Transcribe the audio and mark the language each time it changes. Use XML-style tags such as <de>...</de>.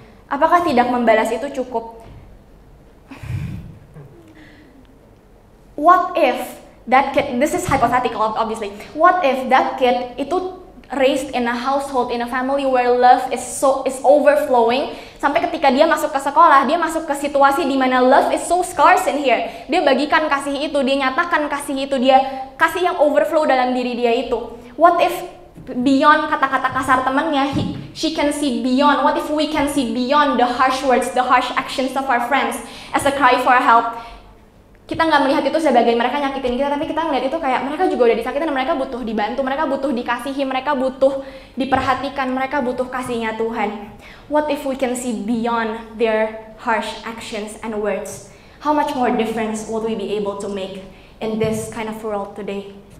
<id>Apakah tidak membalas itu cukup?</id> <en>What if that kid, this is hypothetical obviously, what if that kid itu raised in a household, in a family where love is overflowing,</en> <id>sampai ketika dia masuk ke sekolah, dia masuk ke situasi di mana</id> <en>love is so scarce in here.</en> <id>Dia bagikan kasih itu, dia nyatakan kasih itu, dia kasih yang overflow dalam diri dia itu.</id> <en>What if beyond</en> <id>kata-kata kasar temannya,</id> <en>she can see beyond? What if we can see beyond the harsh words, the harsh actions of our friends as a cry for help?</en> <id>Kita nggak melihat itu sebagai mereka nyakitin kita, tapi kita ngeliat itu kayak mereka juga udah disakitin dan mereka butuh dibantu, mereka butuh dikasihi, mereka butuh diperhatikan, mereka butuh kasihnya Tuhan.</id> <en>What if we can see beyond their harsh actions and words? How much more difference would we be able to make in this kind of world today?</en>